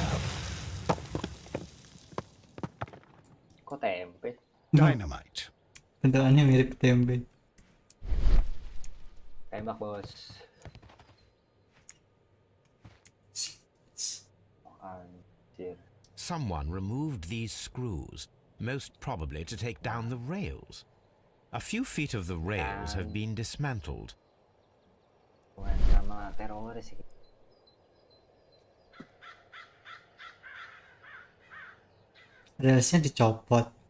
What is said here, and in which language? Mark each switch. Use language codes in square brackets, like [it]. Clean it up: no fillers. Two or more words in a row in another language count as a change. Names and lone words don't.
[id] Kok tempe? Dynamite. Bentukannya mirip tempe. Tembak bos. Anjir. [en] Someone removed these screws, most probably to take down the rails. A few feet of the rails have been dismantled. [id] Bukan sama teroris sih. Railsnya dicopot.